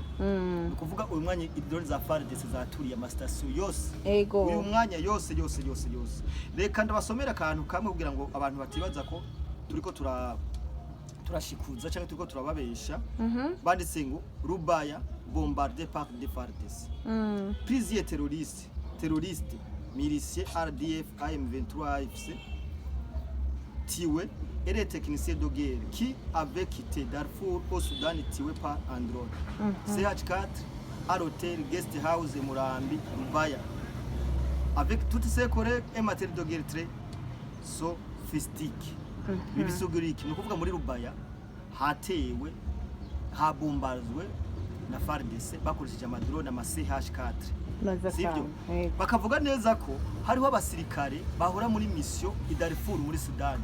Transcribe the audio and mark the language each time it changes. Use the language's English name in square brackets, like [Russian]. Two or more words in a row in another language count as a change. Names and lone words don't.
[Kinyarwanda] Nukuvuga uyu mwanya idrone za FARDC zaturiye ama station yose. Ego. Uyu mwanya yose. Reka ndabasomera akantu kamwe kugira ngo abantu batibaza ko turiko turashikuza cyangwa turiko turababesha. Banditse ngo Rubaya [French] bombardé par des FARDC. Plusieurs terroristes, miliciens RDF AM23 AFC tués et les techniciens de guerre qui avaient quitté Darfour au Soudan tués par un drone. CH4 à l'hôtel Guest House Murambi Rubaya avec toutes ces collègues et matériel de guerre très sophistiques. [Kinyarwanda] Bibisuguriki ni ukuvuga muri Rubaya hatewe habombazwe na FARDC bakoresheje amadrone ama CH4. Sibyo? Bakavuga neza ko hariho abasirikare bahora muri mission i Darfour muri Sudan.